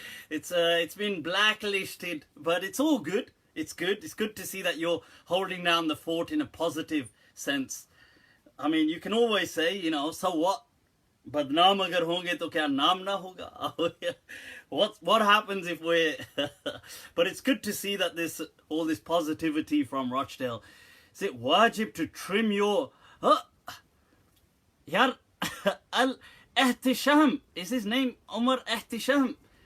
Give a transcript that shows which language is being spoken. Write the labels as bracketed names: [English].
[English] It's been blacklisted, but it's all good. It's good to see that you're holding down the fort in a positive sense. I mean, you can always say, you know, so what? [Hindi] बदनाम अगर होंगे तो क्या नाम ना होगा? [English] What happens if we're but it's good to see that all this positivity from Rochdale. Is it wajib to trim your यार al Ehtisham, is his name Umar Ehtisham?